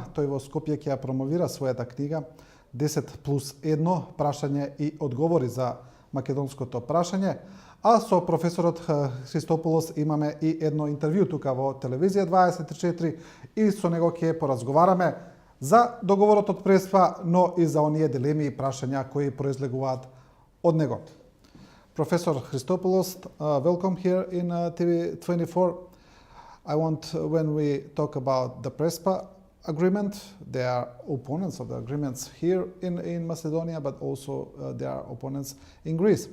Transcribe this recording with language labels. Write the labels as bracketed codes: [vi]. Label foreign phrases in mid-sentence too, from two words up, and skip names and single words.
[mk] Тој во Скопје ќе ја промовира својата книга 10+1 прашање и одговори за македонското прашање. А со професорот Χριστόπουλος имаме и едно интервју тука во телевизија 24 и со него ќе поразговараме за договорот од Преспа, но и за оние дилеми и прашања кои произлегуваат од него. [en] Professor Christopoulos, welcome here in TV24. I want, when we talk about the Prespa agreement, there are opponents of the agreements here in Macedonia, but also there are opponents in Greece.